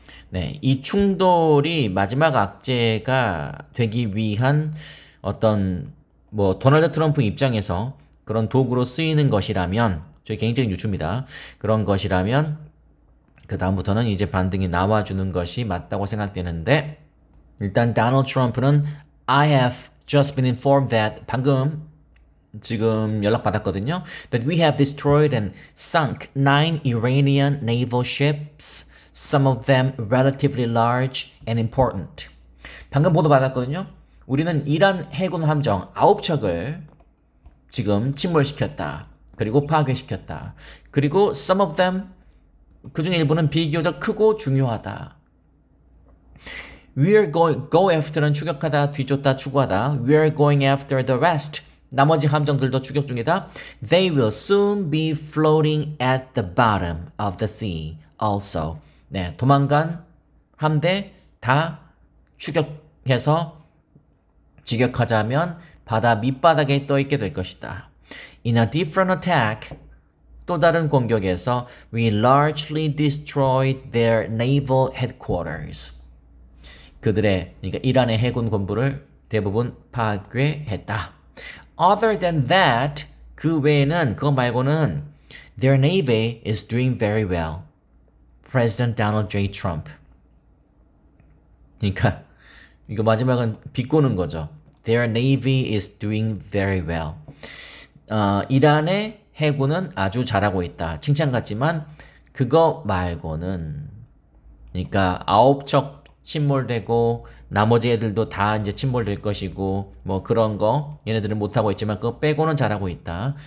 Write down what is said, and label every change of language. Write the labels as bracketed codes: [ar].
[ko] 네, 이 충돌이 마지막 악재가 되기 위한 어떤 뭐 도널드 트럼프 입장에서 그런 도구로 쓰이는 것이라면 저희 개인적인 유추입니다. 그런 것이라면 그 다음부터는 이제 반등이 나와주는 것이 맞다고 생각되는데 일단 도널드 트럼프는 [en] I have just been informed that [ko] 방금 지금 연락 받았거든요. [en] That we have destroyed and sunk 9 Iranian naval ships, some of them relatively large and important. [ko] 방금 보도 받았거든요. 우리는 이란 해군 함정 9척을 지금 침몰시켰다. 그리고 파괴시켰다. 그리고 [en] some of them [ko] 그 중에 일부는 비교적 크고 중요하다. [en] We're going go after [ko] 는 추격하다, 뒤쫓다, 추구하다. [en] We're going after the rest. [ko] 나머지 함정들도 추격 중이다. [en] They will soon be floating at the bottom of the sea also. [ko] 네, 도망간 함대 다 추격해서 직역하자면 바다 밑바닥에 떠 있게 될 것이다. [en] In a different attack, [ko] 또 다른 공격에서 [en] we largely destroyed their naval headquarters. [ko] 그들의 그러니까 이란의 해군 본부를 대부분 파괴했다. [en] Other than that, [ko] 그 외에는 그거 말고는 [en] their navy is doing very well. President Donald J. Trump. [ko] 그러니까 이거 마지막은 비꼬는 거죠. [en] Their navy is doing very well. [ko] 이란의 해군은 아주 잘하고 있다. 칭찬 같지만 그거 말고는 그러니까 9척 침몰되고 나머지 애들도 다 이제 침몰될 것이고 뭐 그런 거 얘네들은 못하고 있지만 그거 빼고는 잘하고 있다.